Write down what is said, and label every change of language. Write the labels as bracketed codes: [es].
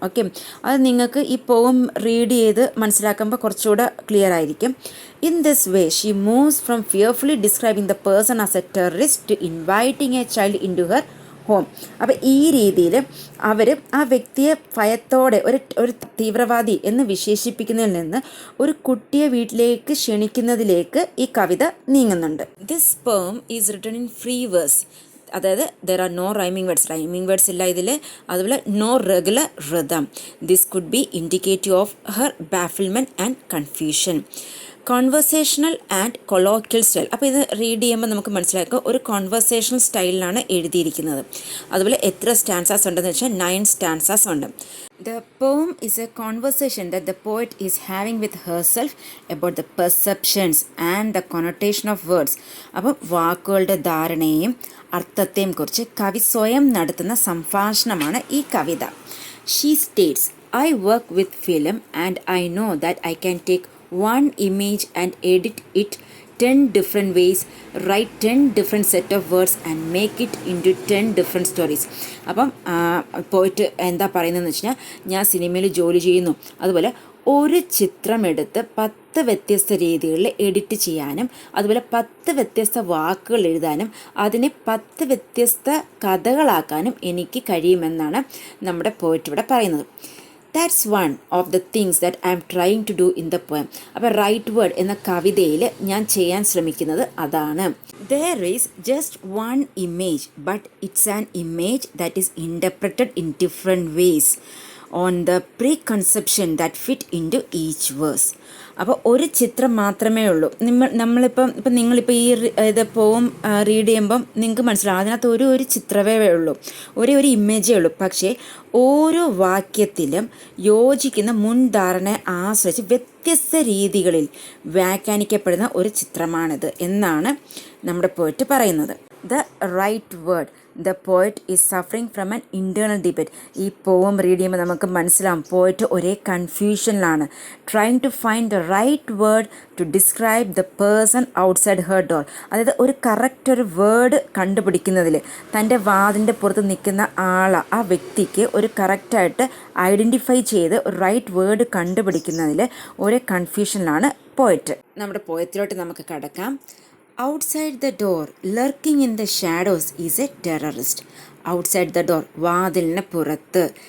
[ml] Okay, അത് നിങ്ങൾക്ക് ഈ പോം റീഡ് ചെയ്ത് മനസ്സിലാക്കുമ്പോൾ കുറച്ചുകൂടെ ക്ലിയർ ആയിരിക്കും. [en] In this way, she moves from fearfully describing the person as a terrorist to inviting a child into her home. [ml] അപ്പോൾ ഈ രീതിയിൽ അവർ ആ വ്യക്തിയെ ഭയത്തോടെ ഒരു തീവ്രവാദി എന്ന് വിശേഷിപ്പിക്കുന്നതിൽ നിന്ന് ഒരു കുട്ടിയെ വീട്ടിലേക്ക് ക്ഷണിക്കുന്നതിലേക്ക് ഈ കവിത നീങ്ങുന്നുണ്ട്. [en] This poem is written in free verse. [ml] അതായത് [en] there are no rhyming words [ml] ഇല്ല ഇതിൽ. അതുപോലെ [en] No regular rhythm. This could be indicative of her bafflement and confusion. Conversational and colloquial style. [ml] അപ്പോൾ ഇത് റീഡ് ചെയ്യുമ്പോൾ നമുക്ക് മനസ്സിലാക്കുക ഒരു കോൺവെർസേഷണൽ സ്റ്റൈലിലാണ് എഴുതിയിരിക്കുന്നത്. അതുപോലെ എത്ര സ്റ്റാൻസാസ് ഉണ്ടെന്ന് വെച്ചാൽ 9 സ്റ്റാൻസാസ് ഉണ്ട്. [en] The poem is a conversation that the poet is having with herself about the perceptions and the connotation of words. [ml] അപ്പോൾ വാക്കുകളുടെ ധാരണയെയും അർത്ഥത്തെയും കുറിച്ച് കവി സ്വയം നടത്തുന്ന സംഭാഷണമാണ് ഈ കവിത. [en] She states, I work with film and I know that I can take one image and edit it 10 different ways, write 10 different set of words and make it into 10 different stories. [ml] അപ്പം പോയിട്ട് എന്താ പറയുന്നതെന്ന് വെച്ച് കഴിഞ്ഞാൽ, ഞാൻ സിനിമയിൽ ജോലി ചെയ്യുന്നു, അതുപോലെ ഒരു ചിത്രമെടുത്ത് 10 വ്യത്യസ്ത രീതികളിൽ എഡിറ്റ് ചെയ്യാനും അതുപോലെ 10 വ്യത്യസ്ത വാക്കുകൾ എഴുതാനും അതിനെ 10 വ്യത്യസ്ത കഥകളാക്കാനും എനിക്ക് കഴിയുമെന്നാണ് നമ്മുടെ പോയിട്ട് ഇവിടെ പറയുന്നത്. [en] That's one of the things that I am trying to do in the poem. [ml] അപ്പോൾ റൈറ്റ് വേർഡ് എന്ന കവിതയിൽ ഞാൻ ചെയ്യാൻ ശ്രമിക്കുന്നത് അതാണ്. [en] There is just one image, but it's an image that is interpreted in different ways on the preconception that fit into each verse. [ml] അപ്പോൾ ഒരു ചിത്രം മാത്രമേ ഉള്ളൂ. ഇപ്പം നിങ്ങളിപ്പോൾ ഈ ഇത് പോം റീഡ് ചെയ്യുമ്പം നിങ്ങൾക്ക് മനസ്സിലാവും, അതിനകത്ത് ഒരു ചിത്രമേ ഉള്ളൂ, ഒരു ഇമേജേ ഉള്ളൂ. പക്ഷേ ഓരോ വാക്യത്തിലും യോജിക്കുന്ന മുൻധാരണയെ ആശ്രയിച്ച് വ്യത്യസ്ത രീതികളിൽ വ്യാഖ്യാനിക്കപ്പെടുന്ന ഒരു ചിത്രമാണിത് എന്നാണ് നമ്മുടെ പോയിട്ട് പറയുന്നത്. [en] The right word. The poet is suffering from an internal debate. [ml] ഈ പോം റീഡ് ചെയ്യുമ്പോൾ നമുക്ക് മനസ്സിലാവും പോയറ്റ് ഒരേ കൺഫ്യൂഷനിലാണ്. [en] Trying to find the right word to describe the person outside her door. [ml] അതായത് ഒരു വേർഡ് കണ്ടുപിടിക്കുന്നതിൽ തൻ്റെ വാതിൻ്റെ പുറത്ത് നിൽക്കുന്ന ആ വ്യക്തിക്ക് ഒരു കറക്റ്റായിട്ട് ഐഡൻറ്റിഫൈ ചെയ്ത് ഒരു റൈറ്റ് വേർഡ് കണ്ടുപിടിക്കുന്നതിൽ ഒരേ കൺഫ്യൂഷനിലാണ് പോയറ്റ്. നമ്മുടെ പോയത്തിലോട്ട് നമുക്ക് കടക്കാം. [en] Outside the door, lurking in the shadows, is a terrorist. Outside the door, [ml] വാതിലിന് പുറത്ത്.